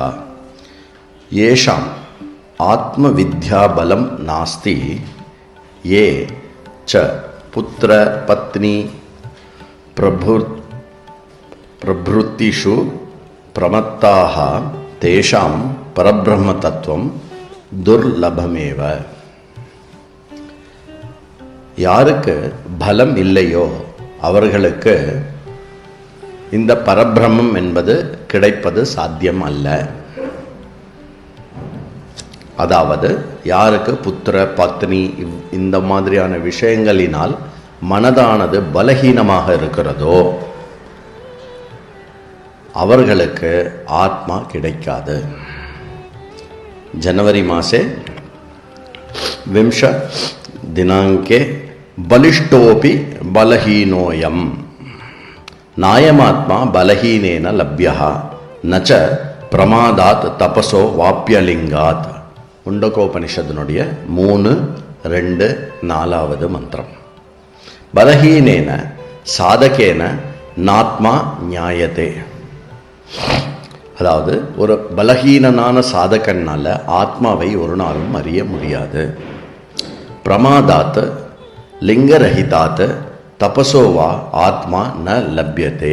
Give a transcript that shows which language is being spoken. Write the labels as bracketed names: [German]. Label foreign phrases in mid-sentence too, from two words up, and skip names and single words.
[Sanskrit] येषाम् आत्मविद्या बलं नास्ति ये च पुत्र पत्नी प्रभृतिषु प्रमत्ताः तेषां परब्रह्म तत्वं दुर्लभमेव। [Tamil] யாருக்கு பலம் இல்லையோ அவர்களுக்கு இந்த பரபிரம்மம் என்பது கிடைப்பது சாத்தியம் அல்ல. அதாவது யாருக்கு புத்திர பத்னி இந்த மாதிரியான விஷயங்களினால் மனதானது பலகீனமாக இருக்கிறதோ அவர்களுக்கு ஆத்மா கிடைக்காது. [Sanskrit] जनवरी मासे 20 दिनांके बलिष्ठोपि बलहीनोऽयं नायमात्मा बलहीनेन लभ्यः न च प्रमादात् तपसो वाप्यलिंगात्. [Tamil] मुण्डकोपनिषदनुடைய 3:2-4வது மந்திரம். [Sanskrit] बलहीनेन साधकेन नात्मा ज्ञायते. [Tamil] அதாவது ஒரு பலஹீனனான சாதகனால ஆத்மாவை ஒரு நாளும் அறிய முடியாது. [Sanskrit] प्रमादात् लिङ्गरहितात् तपसोवा आत्मा न लभ्यते.